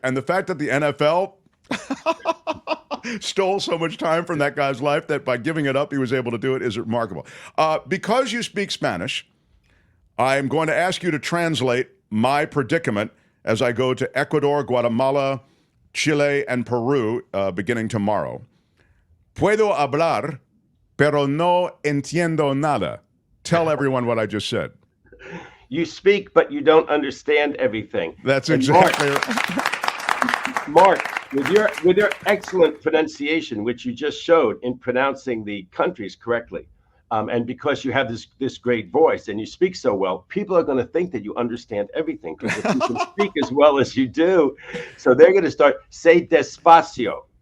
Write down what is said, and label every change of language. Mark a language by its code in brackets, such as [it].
[en] And the fact that the NFL stole so much time from that guy's life that by giving it up, he was able to do it is remarkable. Because you speak Spanish, I'm going to ask you to translate my predicament as I go to Ecuador, Guatemala, Chile, and Peru beginning tomorrow. [es] Puedo hablar, pero no entiendo nada. [en] Tell everyone what I just said. You speak, but you don't understand everything. That's exactly right. Mark, with your excellent pronunciation, which you just showed in pronouncing the countries correctly, and because you have this great voice and you speak so well, people are going to think that you understand everything because if you can speak as well as you do, so they're going to start say despacio.